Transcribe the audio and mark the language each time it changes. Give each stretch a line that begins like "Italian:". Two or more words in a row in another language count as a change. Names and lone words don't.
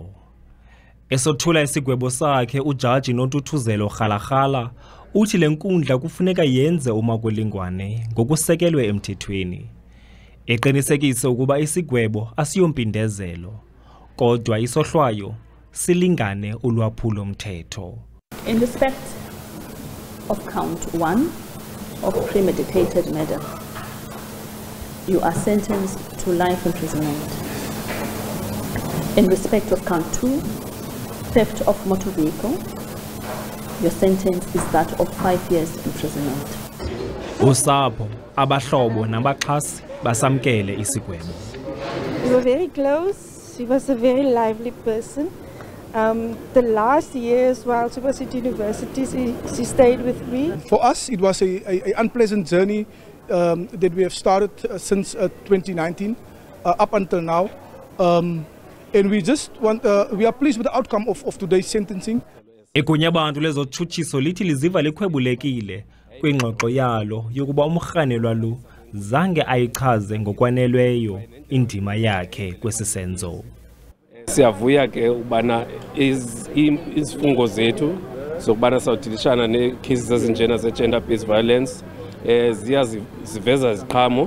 Xhosa: Esothula isigwebo sakhe ujaji Nontuthuzelo Rhalaghala uthi le nkundla kufuneka yenze umakwelingwane ngokusekelwe emthethweni. Eqinisekise ukuba isigwebo asiyompindezelo kodwa isohlwayo silingane ulwaphulo mthetho.
English: In respect of count 1 of premeditated murder, you are sentenced to life imprisonment. In respect of count 2, theft of motor vehicle, your sentence is that of 5 years imprisonment.
Xhosa: Usapho, abahlobo nabaxhasi basamkele isigwebo.
English: We were very close. She was a very lively person. The last years while she was at university, she stayed with me. For us, it was an unpleasant journey that we have started since 2019 up until now. And we just want, we are pleased with the outcome of today's sentencing.
Xhosa: Igunya abantu lezotshutshiso lithi liziva likhwebulekile kwingxoxo yalo yokuba umrhanelwa lo zange ayichaze ngokwanelweyo indima yakhe kwesisenzo. Siyavuya ke ubana izifungo zethu zokubana sawudilishana necases ezinjena ze-
English: gender based violence
Xhosa: ziveza iziqhamo.